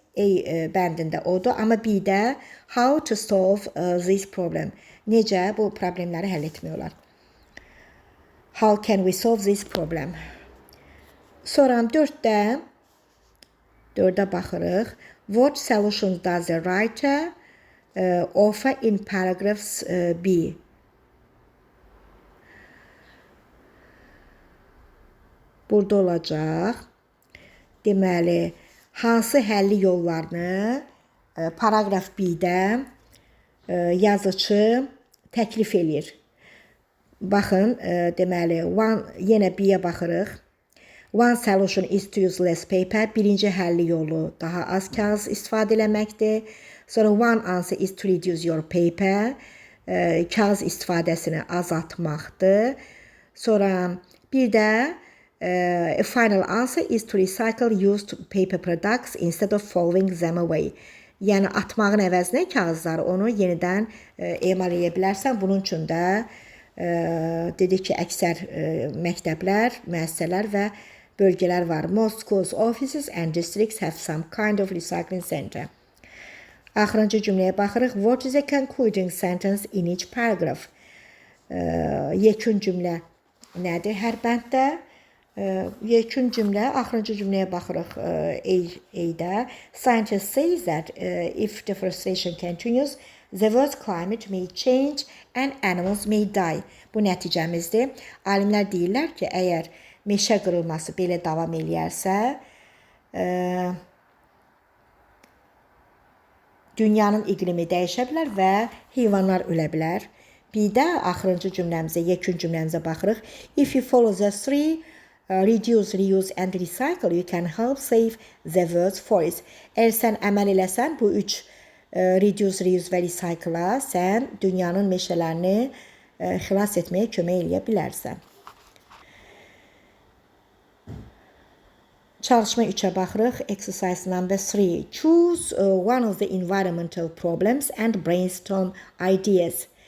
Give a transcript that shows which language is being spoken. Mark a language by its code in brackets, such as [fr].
[az] A bəndində odur. Amma B-də [en] how to solve this problem? [az] Necə bu problemləri həll etmək olar? [en] How can we solve this problem? [az] Sonra 4-də baxırıq. [en] What solutions does the writer offer in paragraphs B? [az] Burada olacaq. Deməli, hansı həlli yollarını paragraf B-də yazıcı təklif eləyir. Baxın, deməli, yenə B-yə baxırıq. [en] One solution is to use less paper. [az] Birinci həlli yolu daha az kağız istifadə eləməkdir. [en] Sonra one answer is to reduce your paper. [az] Kağız istifadəsini azaltmaqdır. Sonra bir də [en] a final answer is to recycle used paper products instead of throwing them away. [az] Yəni, atmağın əvəzinə kağızları onu yenidən emal edə bilərsən. Bunun üçün də Dedik ki, əksər məktəblər, müəssisələr və bölgələr var. [en] Most schools, offices and districts have some kind of recycling center. [az] Axırıncı cümləyə baxırıq. [en] What is a concluding sentence in each paragraph? [az] Yekun cümlə nədir hər bənddə? Yekun cümlə, axırıncı cümləyə baxırıq A-də. [en] Scientists say that if deforestation continues, the world's climate may change and animals may die. [az] Bu nəticəmizdir. Alimlər deyirlər ki, əgər meşə qırılması belə davam eləyərsə, dünyanın iqlimi dəyişə bilər və heyvanlar ölə bilər. Bir də axırıncı cümləmizə, yekun cümləmizə baxırıq. [en] If you follow the three reduce, reuse and recycle, you can help save the world's forest. [az] Əgər sən əməl eləsən bu 3 reduce, reuse və recycle-a, sən dünyanın meşələrini xilas etməyə kömək eləyə bilərsən. Çalışma 3'ə baxırıq. [en] Exercise number 3. Choose one of the environmental problems and brainstorm ideas.